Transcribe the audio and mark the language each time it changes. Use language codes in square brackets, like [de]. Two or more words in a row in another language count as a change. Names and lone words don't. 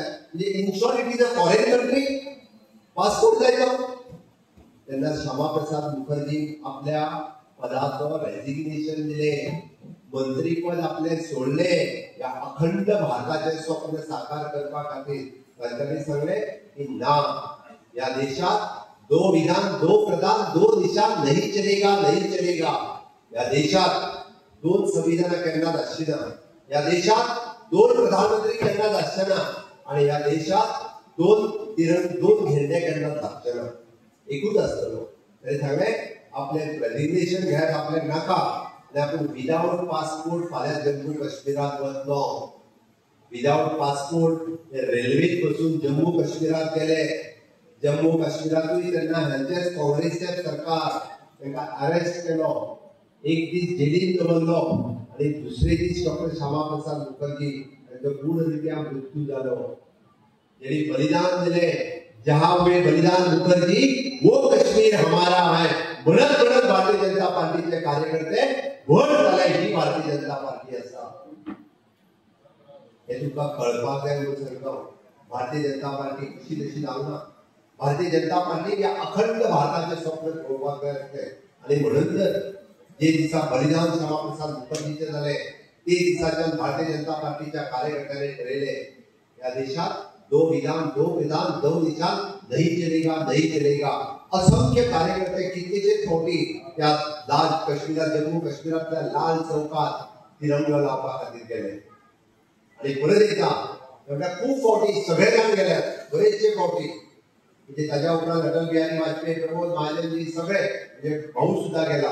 [en] म्हणजे in short it is a foreign country, [kok] पासपोर्ट जाय तो. तेन्ना श्यामाप्रसाद मुखर्जी आपल्या पदाचो रेजिग्नेशन दिलें, मंत्रीपद आपले सोडले या अखंड भारताचे स्वप्न साकार करपा खातीर. तांच्यांनी सांगले की ना, या देशात [hi] दो विधान दो प्रधान दो निशान नहीं चलेगा नहीं चलेगा. [kok] या देशात दोन संविधान केन्नाच आसची ना, या देशात दोन प्रधानमंत्री केन्नाच आसचे ना आणि या देशात दोन झेंडे केन्नाच लागचे ना, एकूच आसतलो. तरी सांगले आपले रेजिग्नेशन घेयात आपले नाका आनी आपूण [en] without passport [kok] फाल्यां जम्मू काश्मीरात वतलो. [en] without passport [kok] रेल्वेत बसून जम्मू काश्मीरात गेले. जम्मू काश्मीरातूय तेन्ना ह्यांचेच काँग्रेसचे सरकार तांकां अरेस्ट केलो, एक दीस जेलींत दवरलो आनी दुसरे दीस डॉक्टर श्यामाप्रसाद मुखर्जी हांचो गूढरित्या मृत्यू जालो. जेणी बलिदान दिले, [hi] जहां में बलिदान मुखर्जी वो कश्मीर हमारा है [kok] म्हणत म्हणत भारतीय जनता पार्टीचे कार्यकर्ते भोट घाले ही भारतीय जनता पार्टी आसा. हे तुका कळपाक जाय म्हणून सांगता. भारतीय जनता पार्टी कशी तशी जावना. भारतीय जनता पार्टी या अखंड भारताचे स्वप्न पळोवपाक जाय आसलें आनी म्हणून तर जे दिसा बलिदान श्यामाप्रसाद मुखर्जीचे जाले ते दिसाच्यान भारतीय जनता पार्टीच्या कार्यकर्त्यांनी ठरयले या देशात [hi] दो विधान दो प्रधान दो निशान नहीं चलेगा नहीं चलेगा. [kok] असंख्य कार्यकर्ते कितलेशे फावटी त्या लाल काश्मीरात जम्मू काश्मीरातल्या लाल चौकात तिरंगा लावपा खातीर गेले आणि परत एकदा खूप फावटी सगळे जाण गेल्यात, बरेचशे फावटी. म्हणजे ताज्या उपरांत अटल बिहारी वाजपेयी, प्रमोद महाजनजी सगळे म्हणजे भाऊ सुद्धा गेला.